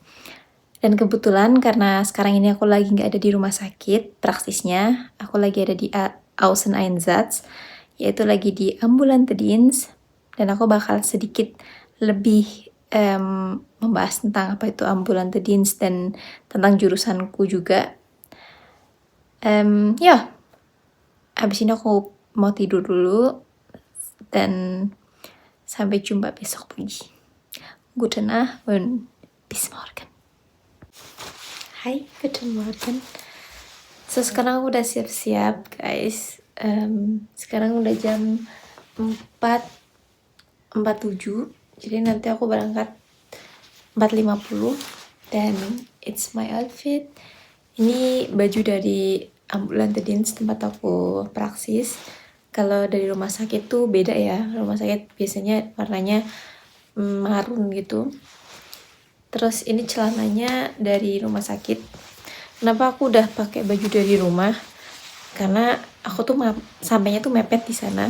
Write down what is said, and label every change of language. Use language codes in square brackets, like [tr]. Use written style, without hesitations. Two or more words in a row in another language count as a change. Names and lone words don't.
[id] Dan kebetulan karena sekarang ini aku lagi nggak ada di rumah sakit praksisnya, aku lagi ada di Außeneinsatz, yaitu lagi di [de] ambulante Dienst, [id] dan aku bakal sedikit lebih membahas tentang apa itu [de] ambulante Dienst [id] dan tentang jurusanku juga. Ya, habis ini aku mau tidur dulu dan sampai jumpa besok pagi. [de] Gute Nacht und bis morgen. Hai, guten Morgen. [id] So, sekarang aku udah siap-siap, guys. Sekarang udah jam 4.47. Jadi nanti aku berangkat 4.50. Dan [en] it's my outfit. [id] Ini baju dari [de] ambulante Dienst [id] tempat aku praksis. Kalau dari rumah sakit tuh beda ya. Rumah sakit biasanya warnanya marun gitu. Terus ini celananya dari rumah sakit. Kenapa aku udah pakai baju dari rumah? Karena aku tuh sampainya tuh mepet di sana.